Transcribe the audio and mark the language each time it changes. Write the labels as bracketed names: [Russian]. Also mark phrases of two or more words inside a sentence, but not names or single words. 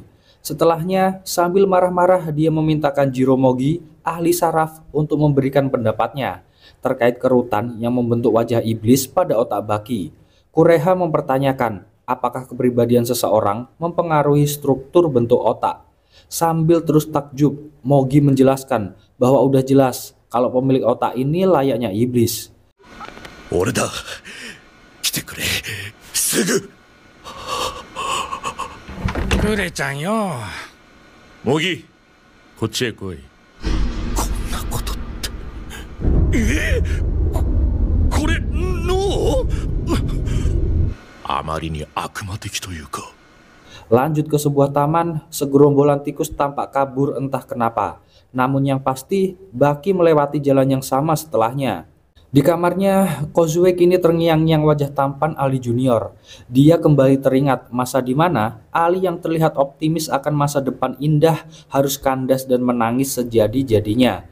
[Indonesian] Setelahnya, sambil marah-marah dia memintakan Jiromogi, ahli saraf, untuk memberikan pendapatnya terkait kerutan yang membentuk wajah iblis pada otak Baki. Kureha mempertanyakan apakah kepribadian seseorang mempengaruhi struktur bentuk otak. Sambil terus takjub, Mogi menjelaskan bahwa udah jelas kalau pemilik otak ini layaknya iblis. [Japanese] 俺だ。来てくれ。すぐ。クレちゃんよ。モギ、こっちへ来い。こんなことって。これ、脳？あまりに悪魔的というか。 [Indonesian] Lanjut ke sebuah taman, segerombolan tikus tampak kabur entah kenapa. Namun yang pasti, Baki melewati jalan yang sama setelahnya. Di kamarnya, Kozue kini terngiang-ngiang wajah tampan Ali Junior. Dia kembali teringat masa di mana Ali yang terlihat optimis akan masa depan indah harus kandas dan menangis sejadi-jadinya.